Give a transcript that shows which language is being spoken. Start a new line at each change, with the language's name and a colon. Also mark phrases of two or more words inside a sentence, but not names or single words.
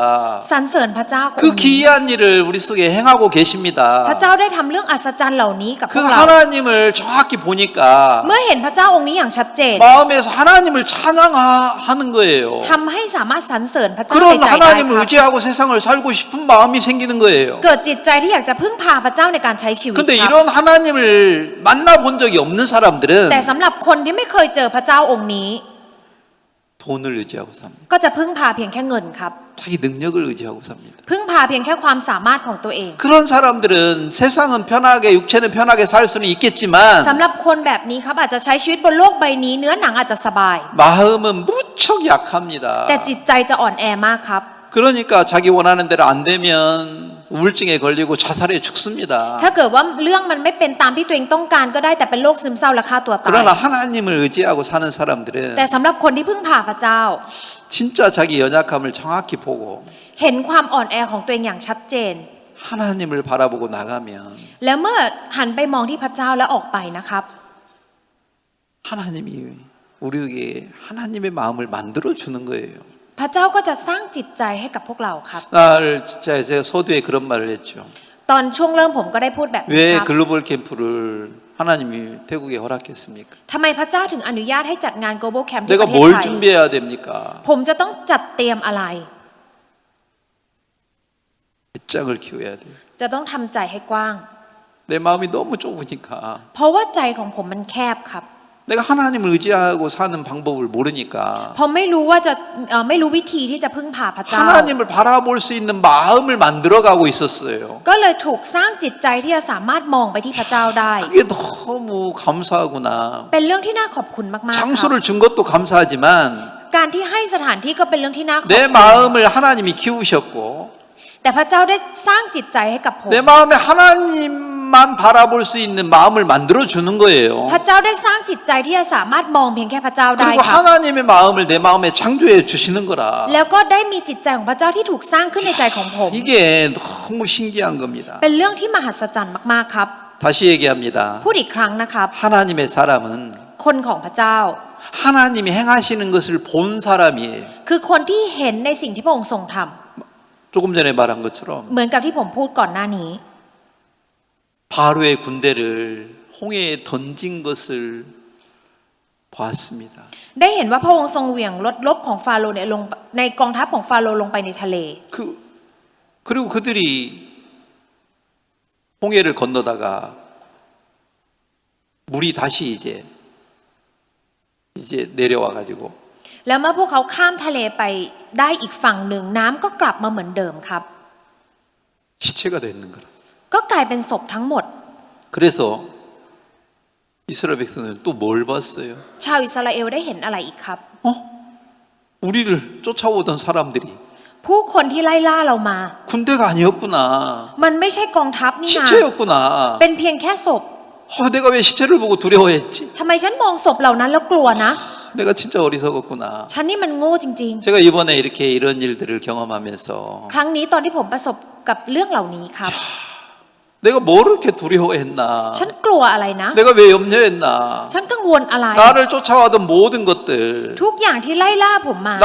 Thai: สรรเสริญพระเจ้าคน
Korean: 그
Thai: นี้
Korean: 기이한 일을 우리 속에 행하고 계십니다.
Thai: พระเจ้าได้ทำเรื่องอัศจรรย์เหล่านี้กับพ
Korean: 그
Thai: วกเรา
Korean: 하나님을 정확히 보니까
Thai: เมื่อเห็นพระเจ้าองค์นี้อย่างชัดเจน
Korean: 마음에서 하나님을 찬양하는 거예요.
Thai: ทำให้สามารถสรรเสริญพระเจ้าใน
Korean: 그런
Thai: ใจได้
Korean: 하나님을
Thai: ครับ
Korean: 의지하고 세상을 살고 싶은 마음이 생기는 거예요.
Thai: เกิดจิตใจที่อยากจะพึ่งพาพระเจ้าในการใช้ชีวิต
Korean: 근데
Thai: ครับ
Korean: 이런 하나님을 만나본 적이 없는 사람들은
Thai: แต่สำหรับคนที่ไม่เคยเจอพระเจ้าองค์นี้
Korean: 돈을 의지하고 삽니다.
Thai: ก็จะพึ่งพาเพียงแค่เงินครับ
Korean: 자기 능력을 의지하고 삽니다.
Thai: พึ่งพาเพียงแค่ความสามารถของตัวเอง
Korean: 그런 사람들은 세상은 편하게 육체는 편하게 살 수는 있겠지만
Thai: สำหรับคนแบบนี้ครับอาจจะใช้ชีวิตบนโลกใบนี้เนื้อหนังอาจจะสบาย
Korean: 마음은 무척 약합니다.
Thai: แต่จิตใจจะอ่อนแอมากครับ
Korean: 그러니까 자기 원하는 대로 안 되면 우울증에 걸리고 자살해 죽습니다.
Thai: ถ้าเกิดว่าเรื่องมันไม่เป็นตามที่ตัวเองต้องการก็ได้แต่เป็นโรคซึมเศร้าและฆ่าตัวตาย
Korean: 그러나 하나님을 의지하고 사는 사람들은
Thai: แต่สำหรับคนที่พึ่งพาพระเจ้า
Korean: 진짜 자기 연약함을 정확히 보고
Thai: เห็นความอ่อนแอของตัวเองอย่างชัดเจน
Korean: 하나님을 바라보고 나가면
Thai: แล้วเมื่อหันไปมองที่พระเจ้าแล้วออกไปนะครับ
Korean: 하나님이 우리에게 하나님의 마음을 만들어 주는 거예요.
Thai: พระเจ้าก็จะสร้างจิตใจให้กับพวกเราครับ
Korean: 날 제가 서두에 그런 말을 했죠.
Thai: ตอนช่วงเริ่มผมก็ได้พูดแบบนี้
Korean: 왜
Thai: ครับ
Korean: 글로벌 캠프를 하나님이 태국에 허락했습니까?
Thai: ทำไมพระเจ้าถึงอนุญาตให้จัดงาน Global Camp ที่
Korean: 내가
Thai: ประเทศ
Korean: 뭘
Thai: ไทย
Korean: 준비해야 됩니까?
Thai: ผมจะต้องจัดเตรียมอะไร
Korean: 배짱을 키워야 돼요.
Thai: จะต้องทำใจให้กว้าง
Korean: 내 마음이 너무 좁으니까
Thai: เพราะว่าใจของผมมันแคบครับ
Korean: 내가 하나님을 의지하고 사는 방법을 모르니까
Thai: เพราะไม่รู้ว่าจะไม่รู้วิธีที่จะพึ่งพาพระเจ้า
Korean: 하나님을 바라볼 수 있는 마음을 만들어가고 있었어요.
Thai: ก็เลยถูกสร้างจิตใจที่จะสามารถมองไปที่พระเจ้าได้
Korean: 그게 너무 감사하구나.
Thai: เป็นเรื่องที่น่าขอบคุณมากๆครับ
Korean: 장소를 준 것도 감사하지만
Thai: การที่ให้สถานที่ก็เป็นเรื่องที่น่าขอบ
Korean: 내
Thai: คุณ
Korean: 마음을 하나님이 키우셨고
Thai: แต่พระเจ้าได้สร้างจิตใจให้กับผม
Korean: 내 마음에 하나님만 바라볼 수 있는 마음을 만들어 주는 거예요.
Thai: พระเจ้าได้สร้างจิตใจที่จะสามารถมองเพียงแค่พระเจ้าได้
Korean: 그리고
Thai: ครับ
Korean: 하나님의 마음을 내 마음에 창조해 주시는 거라.
Thai: แล้วก็ได้มีจิตใจของพระเจ้าที่ถูกสร้างขึ้นในใจของผม
Korean: 이게 너무 신기한 겁니다.
Thai: เป็นเรื่องที่มหัศจรรย์มากๆครับ
Korean: 다시 얘기합니다.
Thai: พูดอีกครั้งนะครับ
Korean: 하나님의 사람은
Thai: คนของพระเจ้า
Korean: 하나님이 행하시는 것을 본 사람이에요.
Thai: คือคนที่เห็นในสิ่งที่พระองค์ทรงทำ
Korean: 조금 전에 말한 것처럼
Thai: เหมือนกับที่ผมพูดก่อนหน้านี้
Korean: 바로의 군대를 홍해에 던진 것을 보았습니다.
Thai: ได้เห็นว่าพระองค์ทรงเหวี่ยงรถรบของฟาโรห์เนี่ยลงในกองทัพของฟาโรห์ลงไปในทะเล
Korean: 그리고 그들이 홍해를 건너다가 물이 다시 이제 내려와 가지고
Thai: แล้วเมื่อพวกเขาข้ามทะเลไปได้อีกฝั่งหนึ่งน้ำก็กลับมาเหมือนเดิมครับ
Korean: 시체가 되는 거라.
Thai: ก็กลายเป็นศพทั้งหมด
Korean: 그래서 이스라엘 백성들은 또 뭘 봤어요?
Thai: ชาวอิสราเอลได้เห็นอะไรอีกครับ
Korean: 우리를 쫓아오던 사람들이
Thai: ผู้คนที่ไล่ล่าเรามา
Korean: 군대가 아니었구나.
Thai: มันไม่ใช่กองทัพนี่นา
Korean: 시체였구나.
Thai: เป็นเพียงแค่ศพ
Korean: 내가 왜 시체를 보고 두려워했지?
Thai: ทำไมฉันมองศพเหล่านั้นแล้วกลัวนะ
Korean: 내가 진짜 어리석었구나.
Thai: ฉันนี่มันโง่จริง
Korean: 제가 이번에 이렇게 이런 일들을 경험하면서
Thai: ๆ ครั้งนี้ตอนที่ผมประสบกับเรื่องเหล่านี้ครับ
Korean: 내가 뭘 이렇게 두려워했나?
Thai: ฉันกลัวอะไรนะ
Korean: 내가 왜 염려했나?
Thai: ฉันกังวลอะไร
Korean: 나를 쫓아와던 모든 것들,
Thai: ทุกอย่างที่ไล่ล่าผมมา